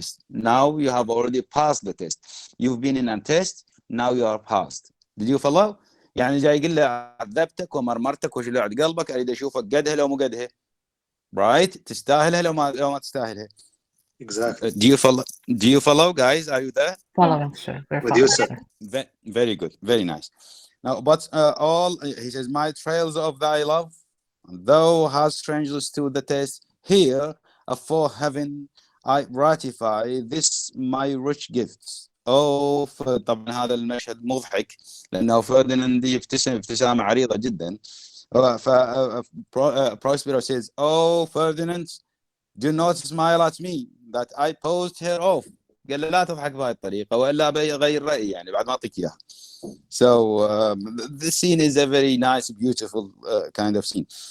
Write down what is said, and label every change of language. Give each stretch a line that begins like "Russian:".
English: Now you have already passed the test. You've been in a test, now you are passed. Did you follow?
Arabic: يعني جاي يقول له عذبتك ومرمرتك وشلعت قلبك، اريد اشوفك قدها لو مو قدها. Right? تستاهلها لو ما تستاهلها.
English: Exactly. Do you follow, guys? Are you there? Following, sir. We're With you, following, sir. Very good, very nice. Now, but all he says, my trails of thy love, thou hast strangely stood the test. Here, afore heaven, I ratify this my rich gifts.
Arabic: طبعا هذا المشهد مضحك لأنه فرديناند يبتسم ابتسامة عريضة جدا.
English: ف Prospero says, oh Ferdinand, do not smile at me that I posed her off.
Arabic: قال له لا تضحك بهذه الطريقة وإلا بغير رأيي يعني بعد ما أعطيك إياها.
English: So this scene is a very nice, beautiful kind of scene.